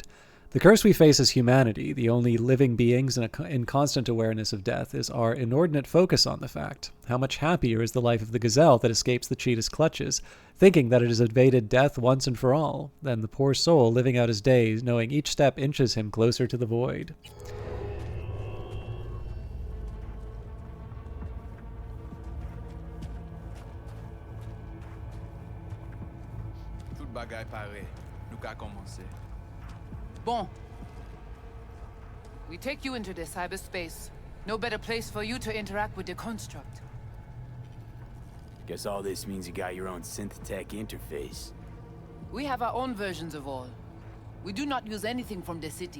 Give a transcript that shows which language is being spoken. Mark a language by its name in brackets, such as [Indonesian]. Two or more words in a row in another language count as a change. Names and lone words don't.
[English] The curse we face as humanity, the only living beings in constant awareness of death, is our inordinate focus on the fact. How much happier is the life of the gazelle that escapes the cheetah's clutches, thinking that it has evaded death once and for all, than the poor soul living out his days, knowing each step inches him closer to the void. [Haitian Creole] Tout bagay pare. Nou ka komanse. Bon. [English] We take you into the cyberspace. No better place for you to interact with the construct. Guess all this means you got your own synth-tech interface. We have our own versions of all. We do not use anything from the city.